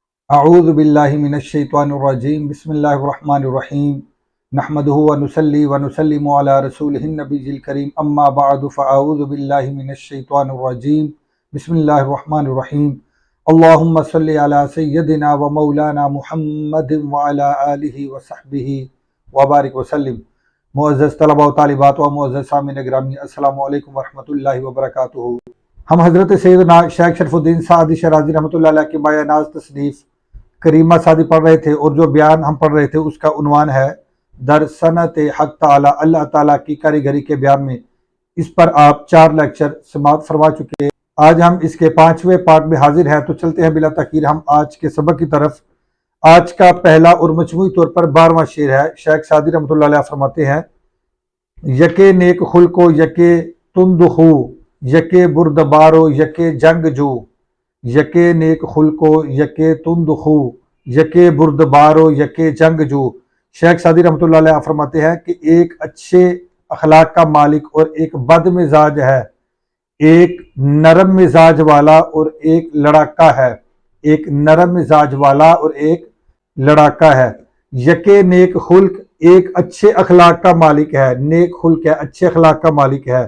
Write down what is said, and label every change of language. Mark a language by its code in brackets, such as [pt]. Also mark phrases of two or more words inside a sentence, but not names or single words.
[ar] اعوذ باللہ من الشیطان الرجیم بسم اللہ الرحمن الرحیم نحمدہ ونصلی ونسلم علی رسولہ النبی الکریم اما بعد فاعوذ باللہ من الشیطان الرجیم بسم اللہ الرحمن الرحیم اللہم صلی علی سیدنا و مولانا محمد وعلی آلہ وصحبہ وبارک وسلم۔ [ur] معزز طلبہ و طالبات و معزز سامعین گرامی، [ar] السلام علیکم ورحمۃ اللہ وبرکاتہ۔ [ur] ہم حضرت سیدنا شیخ شرف الدین سعدی شرازی [ar] رحمۃ اللہ علیہ [ur] کی بایہ ناز تصنیف کریمہ سعدی پڑھ رہے تھے، اور جو بیان ہم پڑھ رہے تھے اس کا عنوان ہے [fa] در صنعت حق تعالی، [ur] اللہ تعالیٰ کی کاریگری کے بیان میں۔ اس پر آپ 4 لیکچر سماعت فرما چکے ہیں۔ آج ہم اس کے 5ویں پارٹ میں حاضر ہیں، تو چلتے ہیں بلا تاخیر ہم آج کے سبق کی طرف۔ آج کا پہلا اور مجموعی طور پر 12واں شعر ہے۔ شیخ سعدی [ar] رحمۃ اللہ علیہ [ur] فرماتے ہیں: [fa] یکے نیک خلقو یکے تند خو، یکے بردبارو یکے جنگ جو، یکے نیک خلقو یکے تند خو، یکے بردبارو یکے جنگ جو۔ [ur] شیخ سعدی [ar] رحمۃ اللہ علیہ [ur] فرماتے ہیں کہ ایک اچھے اخلاق کا مالک اور ایک بد مزاج ہے، ایک نرم مزاج والا اور ایک لڑاکا ہے، ایک نرم مزاج والا اور ایک لڑاکا ہے۔ [fa] یکے نیک خلق، [ur] ایک اچھے اخلاق کا مالک ہے، نیک خلق ہے، اچھے اخلاق کا مالک ہے۔